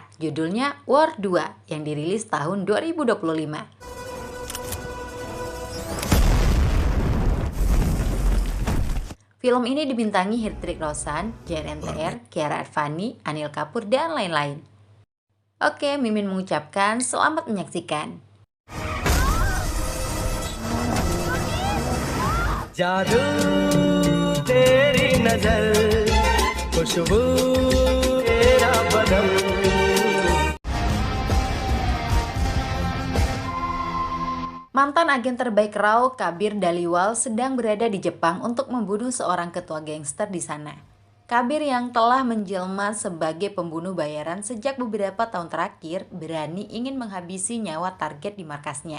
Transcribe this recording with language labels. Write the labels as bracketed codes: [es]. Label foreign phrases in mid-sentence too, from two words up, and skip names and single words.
[id] Judulnya War 2 yang dirilis tahun 2025. Film ini dibintangi Hrithik Roshan, Jayant NTR, Kiara Advani, Anil Kapoor, dan lain-lain. Oke, Mimin mengucapkan selamat menyaksikan. [hi] जादू तेरी नजर खुशबू तेरा बदन। [id] Mantan agen terbaik Rao, Kabir Dhaliwal, sedang berada di Jepang untuk membunuh seorang ketua gangster di sana. Kabir yang telah menjelma sebagai pembunuh bayaran sejak beberapa tahun terakhir berani ingin menghabisi nyawa target di markasnya.